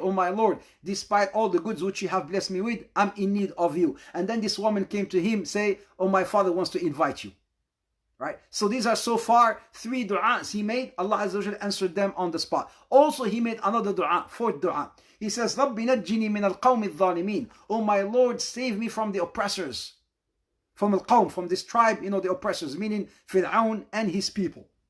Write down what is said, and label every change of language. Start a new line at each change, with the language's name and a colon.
English: Oh my Lord, despite all the goods which you have blessed me with, I'm in need of you. And then this woman came to him, say, oh my father wants to invite you. Right? So these are so far 3 du'as he made. Allah Azza wa Jalla answered them on the spot. Also he made another du'a, 4th du'a. He says,
Arabic: رَبِّ نَجِّنِي مِنَ الْقَوْمِ الظَّالِمِينَ.
English: Oh my Lord, save me from the oppressors. From al-qawm, from this tribe, the oppressors, meaning Fir'aun and his people.